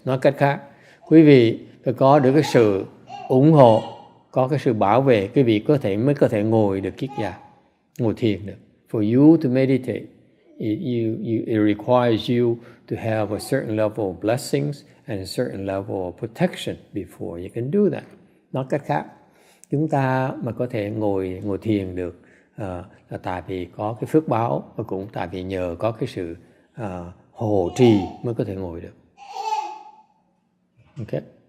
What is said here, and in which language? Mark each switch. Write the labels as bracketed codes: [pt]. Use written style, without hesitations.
[vi] Nói cách khác, quý vị phải có được cái sự ủng hộ, có cái sự bảo vệ, quý vị mới có thể ngồi được kiết già, ngồi thiền được. [en] For you to meditate, it requires you to have a certain level of blessings and a certain level of protection before you can do that. [vi] Nói cách khác, chúng ta mà có thể ngồi thiền được là tại vì có cái phước báo, và cũng tại vì nhờ có cái sự hộ trì mới có thể ngồi được. [en] Okay.